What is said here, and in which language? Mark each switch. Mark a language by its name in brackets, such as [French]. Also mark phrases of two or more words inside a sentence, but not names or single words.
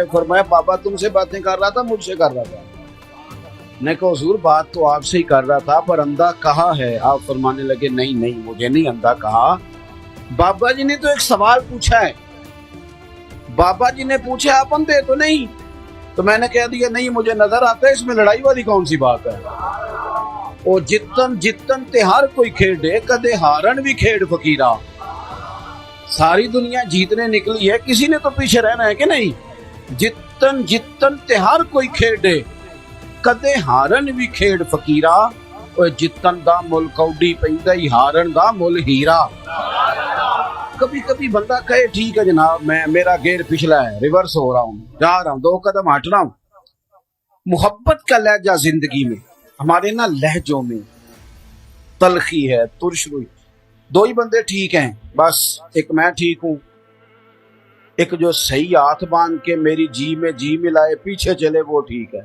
[Urdu] فرمایا بابا تم سے باتیں کر رہا تھا، مجھ سے کر رہا تھا. نے کہا حضور بات تو آپ سے ہی کر رہا تھا، پر اندھا کہا ہے. آپ فرمانے لگے نہیں نہیں مجھے نہیں اندھا کہا. بابا جی نے تو ایک سوال پوچھا ہے. بابا جی نے پوچھا آپ اندھے تو نہیں؟ تو میں نے کہہ دیا نہیں مجھے نظر آتا ہے. اس میں لڑائی والی کون سی بات ہے؟ [Punjabi] او جتن جتن تے ہر کوئی کھیڑے، کدے ہارن بھی کھیڑ فقیرہ. [Urdu] ساری دنیا جیتنے نکلی ہے، کسی نے تو پیچھے رہنا ہے کہ نہیں. [Punjabi] جتن جتن تے ہر کوئی کھیڑے، کدے ہارن بھی کھیڑ فقیرہ. او جتن دا مل کوڈی پیندا ہی، ہارن دا مل ہیرا. [Urdu] کبھی کبھی بندہ کہے ٹھیک ہے جناب میں میرا گیئر پچھلا ہے، ریورس ہو رہا ہوں، جا رہا ہوں، 2 قدم ہٹ رہا ہوں. محبت کا لہجہ زندگی میں، ہمارے نا لہجوں میں تلخی ہے، ترش روئی. 2 ہی بندے ٹھیک ہیں بس، ایک میں ٹھیک ہوں، ایک جو صحیح ہاتھ باندھ کے میری جی میں جی ملائے پیچھے چلے وہ ٹھیک ہے.